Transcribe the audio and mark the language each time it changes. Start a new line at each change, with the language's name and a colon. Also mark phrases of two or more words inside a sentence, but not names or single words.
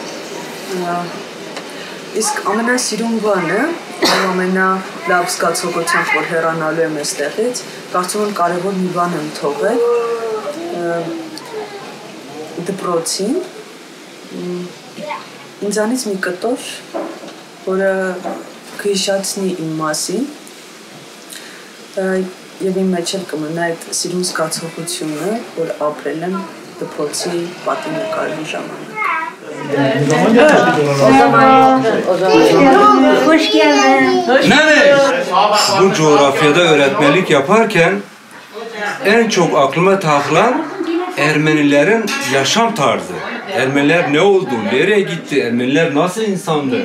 Armenian: Իսկ ամենասիրուն բանը, ամենալավ զգացողությամբ, որ հեռանալու եմ այստեղից, կարծում եմ կարևոր մի բան եմ թողել դպրոցին, ինձանից մի կտոր, որը կհիշացնի իմ մասին, եւ իմ մեջ էլ կմնա այդ սիրուն զգացողությունը, որ apրել եմ դպրոցի պատի նկարելու ժամանակ։
Turkish: Hoş geldin. Nene, bu coğrafyada öğretmenlik yaparken en çok aklıma takılan Ermenilerin yaşam tarzı. Ermeniler ne oldu, nereye gitti, Ermeniler nasıl insandı?